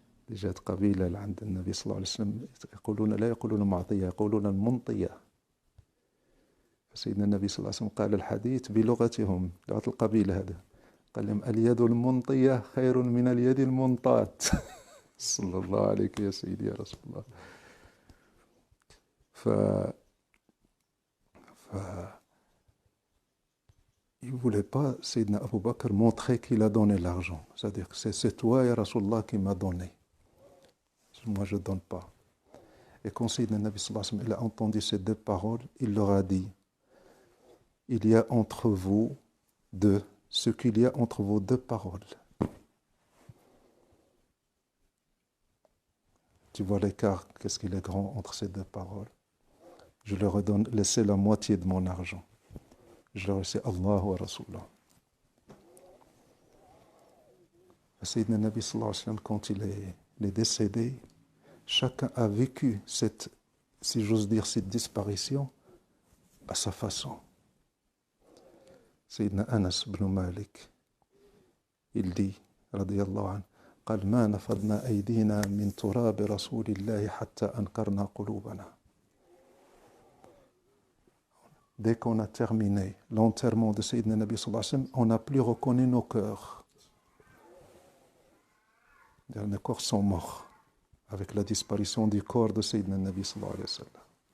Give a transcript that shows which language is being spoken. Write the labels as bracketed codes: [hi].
[ar] جاءت قبيلة عند النبي صلى الله عليه وسلم لا يقولون معطية يقولون المنطية. فسيدنا النبي صلى الله عليه وسلم قال الحديث بلغتهم لغة القبيلة هذا. قال لهم اليد المنطية خير من اليد المنطاة. صلى الله عليك يا سيدي يا رسول الله. [fr] ف il ne voulait pas, Sayyidina Abu Bakr, montrer qu'il a donné l'argent. C'est-à-dire que c'est toi, ya Rasulallah, qui m'a donné. Moi, je ne donne pas. Et quand Sayyidina Nabi sallallahu alayhi wa sallam, il a entendu ces deux paroles, il leur a dit, il y a entre vous deux, ce qu'il y a entre vos deux paroles. Tu vois l'écart, qu'est-ce qu'il est grand entre ces deux paroles. Je leur ai laissé la moitié de mon argent. Je leur ai laissé Allah wa Rasulallah. Sayyidina Nabi sallallahu alayhi wa sallam, quand il est décédé, chacun a vécu cette, si j'ose dire, cette disparition à sa façon. Sayyidina Anas ibn Malik, il dit, radiyallahu anhu, [ar] قال ما نفضنا أيدينا من تراب رسول الله حتى أنكرنا قلوبنا. [fr] Dès qu'on a terminé l'enterrement de Sayyidina Nabi sallallahu alayhi wa sallam, on n'a plus reconnu nos cœurs. Nos corps sont morts avec la disparition du corps de Sayyidina Nabi sallallahu alayhi wa sallam.